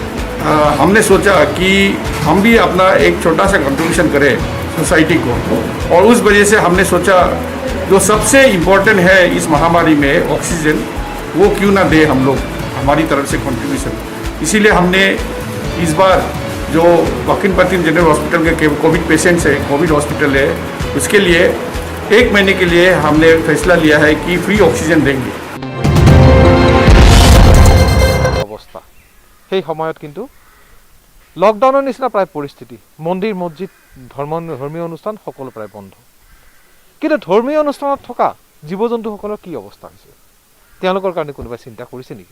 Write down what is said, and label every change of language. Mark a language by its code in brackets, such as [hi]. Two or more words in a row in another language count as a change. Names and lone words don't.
[hi] हमने सोचा कि हम भी अपना एक छोटा सा कंट्रीब्यूशन करें सोसाइटी को और उस वजह से हमने सोचा जो सबसे इम्पोर्टेंट है इस महामारी में ऑक्सीजन वो क्यों ना दे हम लोग हमारी तरफ से कंट्रीब्यूशन। इसीलिए हमने इस बार जो बाकिन पेर्टिन जनरल हॉस्पिटल के [en] Covid patients [hi] है [en] Covid hospital [hi] है उसके लिए 1 महीने के लिए हमने फैसला लिया है कि [en] free oxygen [hi] देंगे। [as] অৱস্থা সেই সময়ত কিন্তু লকডাউনৰ নিচিনা প্ৰায় পৰিস্থিতি, মন্দিৰ মছজিদ ধৰ্মীয় অনুষ্ঠান সকলো প্ৰায় বন্ধ। কিন্তু ধৰ্মীয় অনুষ্ঠানত থকা জীৱ জন্তুসকলৰ কি অৱস্থা হৈছে তেওঁলোকৰ কাৰণে কোনোবাই চিন্তা কৰিছে নেকি?